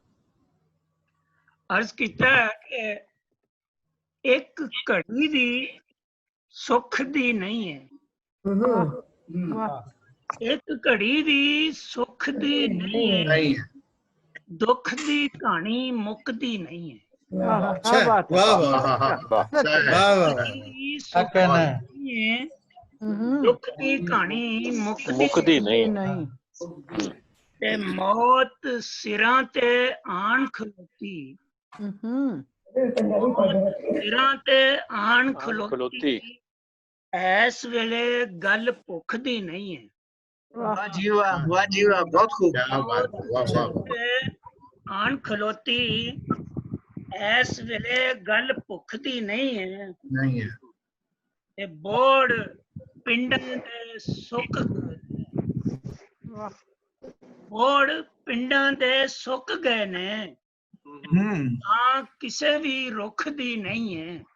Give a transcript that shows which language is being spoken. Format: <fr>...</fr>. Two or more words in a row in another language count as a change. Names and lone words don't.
<pa>عرض کیتا ہے کہ ایک گھڑی دی سکھ دی نہیں ہے، ایک گھڑی دی سکھ دی نہیں ہے، دکھ دی کہانی مکدی نہیں ہے۔ دکھ دی کہانی مکدی نہیں، تے موت سراں تے آن کھلوتی، سراں تے آن کھلوتی، ایس ویلے گل بھکھ دی نہیں ہے۔ واہ جی واہ، واہ جی واہ، بہت خوب۔ آن کھلوتی ایس ویلے گل بھکھ دی نہیں ہے، بوڑ پنڈاں دے سک گئے، بوڑ پنڈاں دے سک گئے نے، ہاں کسے بھی رکھ دی نہیں ہے،</pa>